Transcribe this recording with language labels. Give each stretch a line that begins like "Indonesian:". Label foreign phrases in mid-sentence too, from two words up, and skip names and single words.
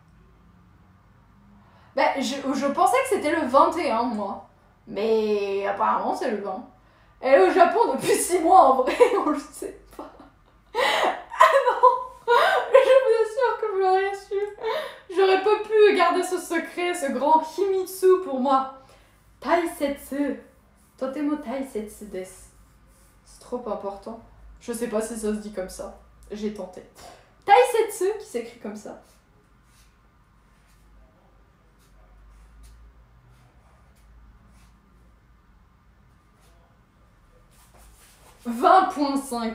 French: Ben, je pensais que c'était le 21, moi. Mais apparemment, c'est le 20. Elle est au Japon depuis 6 mois, en vrai, on le sait pas. Ah non, je vous assure que vous l'auriez su. J'aurais pas pu garder ce secret, ce grand himitsu pour moi. Taisetsu.
Japanese: とても大切です.
French: C'est trop important. Je sais pas si ça se dit comme ça. J'ai tenté. Taisetsu, qui s'écrit comme ça. 20.5.